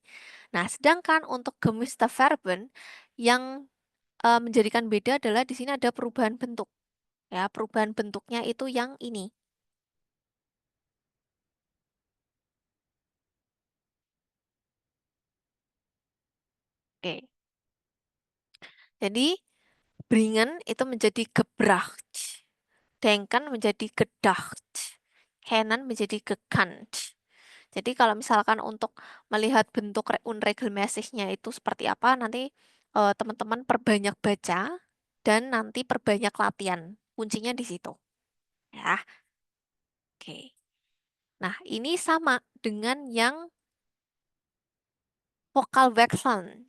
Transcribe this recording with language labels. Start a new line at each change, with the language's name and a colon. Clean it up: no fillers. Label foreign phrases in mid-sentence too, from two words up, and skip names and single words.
Indonesian: Nah, sedangkan untuk
German: gemischte Verben
Indonesian: yang menjadikan beda adalah di sini ada perubahan bentuk. Ya, perubahan bentuknya itu yang ini. Oke. Jadi bringen itu menjadi gebracht. Denken menjadi gedacht. Kennen menjadi gekannt. Jadi kalau misalkan untuk melihat bentuk unregelmäßignya itu seperti apa, nanti teman-teman perbanyak baca dan nanti perbanyak latihan. Kuncinya di situ. Ya. Oke. Nah, ini sama dengan yang
German: vokal wechseln.